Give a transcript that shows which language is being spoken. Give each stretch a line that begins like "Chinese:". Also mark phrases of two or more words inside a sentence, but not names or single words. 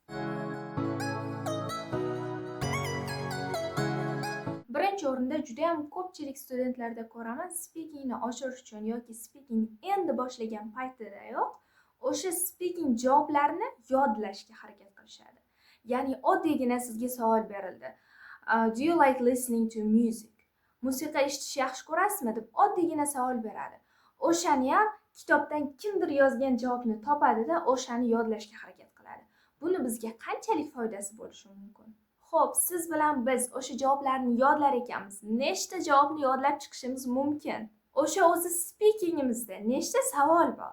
Uzbek: Birinchi o'rinda juda ham ko'pchilik studentlarda ko'raman, speakingni oshirish uchun yoki speaking endi boshlagan paytidayoq o'sha speaking javoblarini yodlashga harakat qilishadi. Ya'ni oddiygina sizga savol berildi.
English: Do you like listening to music?
Uzbek: Musiqa eshitish yaxshi ko'rasizmi deb oddiygina savol beradi. O'shani ham kitobdan kimdir yozgan javobni topadida o'shani yodlashga harakat qiladi. Buni bizga qanchalik foydasi bo'lishi mumkin? Xo'p, siz bilan biz o'sha javoblarni yodlar ekanmiz. Nechta javobni yodlab chiqishimiz mumkin? O'sha o'zi speakingimizda nechta savol bor?